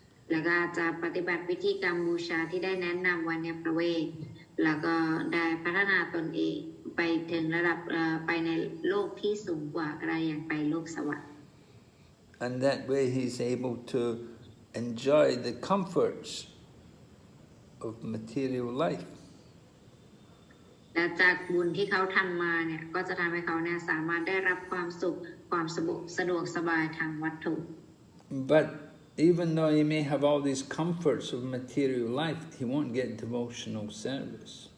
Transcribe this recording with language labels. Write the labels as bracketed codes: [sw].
[th] แล้วก็จะปฏิบัติวิธีกรรมบูชาที่ได้แนะนำไว้ในพระเวทแล้วก็ได้พัฒนาตนเองไปถึงระดับไปในโลกที่สูงกว่าอะไรอย่างไปโลกสวรรค์ [en] And that way he's able to enjoy the comforts of material life. [th] และจากบุญที่เขาทำมาเนี่ยก็จะทำให้เขาเนี่ยสามารถได้รับความสุขความสะดวกสบายทางวัตถุ [en] But even though he may have all these comforts of material life, he won't get devotional service.